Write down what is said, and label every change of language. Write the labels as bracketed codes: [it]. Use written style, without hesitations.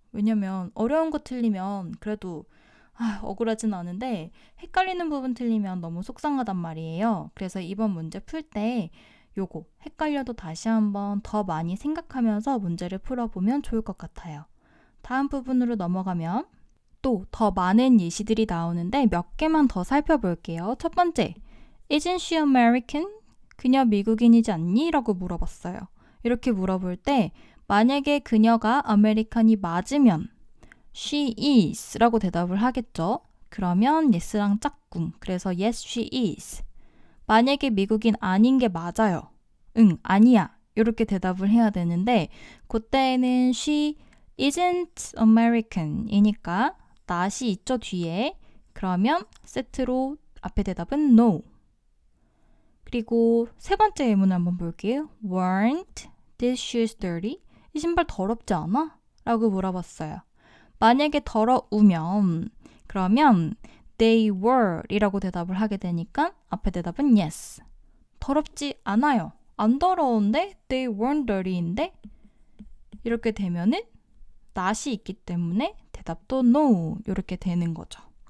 [ko] 왜냐면 어려운 거 틀리면 그래도 억울하진 않은데 헷갈리는 부분 틀리면 너무 속상하단 말이에요. 그래서 이번 문제 풀 때 요거 헷갈려도 다시 한번 더 많이 생각하면서 문제를 풀어보면 좋을 것 같아요. 다음 부분으로 넘어가면 또 더 많은 예시들이 나오는데 몇 개만 더 살펴볼게요. 첫 번째, [en] Isn't she American? [ko] 그녀 미국인이지 않니? 라고 물어봤어요. 이렇게 물어볼 때 만약에 그녀가 아메리칸이 맞으면 [en] She is [ko] 라고 대답을 하겠죠. 그러면 yes랑 짝꿍. 그래서 [en] yes, she is. [ko] 만약에 미국인 아닌 게 맞아요. 응, 아니야. 이렇게 대답을 해야 되는데 그때는 [en] she isn't American [ko] 이니까 not이 있죠, 뒤에. 그러면 세트로 앞에 대답은 no. 그리고 세 번째 예문을 한번 볼게요. [en] Weren't these shoes dirty? [ko] 이 신발 더럽지 않아? 라고 물어봤어요. 만약에 더러우면 그러면 [en] they were [ko] 이라고 대답을 하게 되니까 앞에 대답은 yes. 더럽지 않아요. 안 더러운데 [en] they weren't dirty [ko] 인데 이렇게 되면은 not이 있기 때문에 대답도 no 이렇게 되는 거죠.